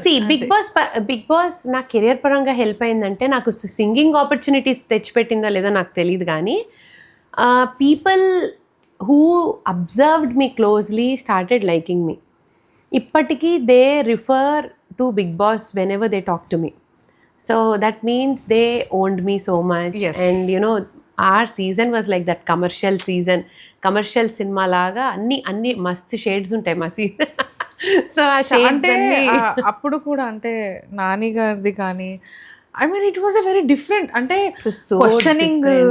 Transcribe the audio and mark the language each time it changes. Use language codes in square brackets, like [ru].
[te] Big boss నా career పరంగా help అయిందంటే నాకు సింగింగ్ ఆపర్చునిటీస్ తెచ్చిపెట్టిందో లేదో నాకు తెలియదు, కానీ [en] People who observed me closely started liking me. [te] ఇప్పటికీ [en] They refer to Bigg Boss whenever they talk to me. So that means they owned me so much. Yes. And our season was like that commercial season. [te] Commercial cinema laga అన్ని మస్తు shades ఉంటాయి మా season. [en] so [te] అంటే అప్పుడు కూడా అంటే నాని గారిది కానీ [en] I mean it was a very different, [te] అంటే క్వశ్చనింగ్